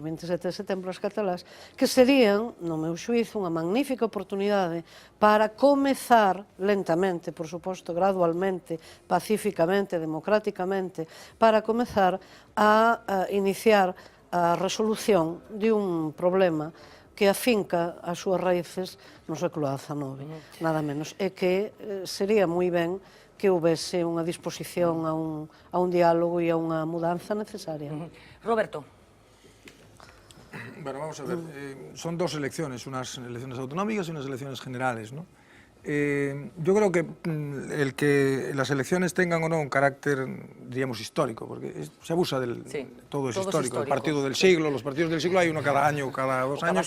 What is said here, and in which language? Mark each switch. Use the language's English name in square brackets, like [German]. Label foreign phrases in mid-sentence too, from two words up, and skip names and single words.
[Galician] 27 de setembro, as catalás, que serían, no meu xuízo, unha magnífica oportunidade para comezar lentamente, por suposto, gradualmente, pacíficamente, democráticamente, para comezar a iniciar a resolución de un problema que afinca as súas raíces no século XIX, nada menos, e que sería moi ben que houvese unha disposición a un diálogo e a unha mudanza necesaria. [Spanish] Roberto. Bueno, vamos a ver, son dos elecciones, unas elecciones autonómicas y unas elecciones generales, ¿no? Yo creo que el que las elecciones tengan o no un carácter, diríamos, histórico, porque se abusa del... Sí, todo es histórico. El partido del siglo, los partidos del siglo hay uno cada año, cada 2 años.